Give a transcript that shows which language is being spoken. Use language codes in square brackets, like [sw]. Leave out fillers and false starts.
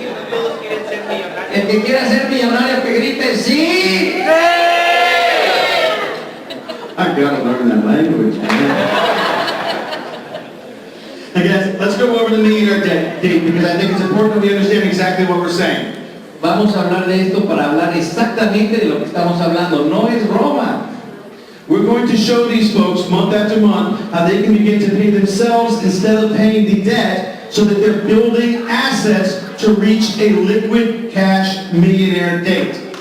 [es] Todos quieren ser millonarios. El que quiera ser millonario que grite ¡sí! [en] I gotta learn that language. And guys, let's go over the millionaire date because I think it's important that we understand exactly what we're saying. [es] Vamos a hablar de esto para hablar exactamente de lo que estamos hablando. No es broma. [en] We're going to show these folks month after month how they can begin to pay themselves instead of paying the debt so that they're building assets to reach a liquid cash millionaire date.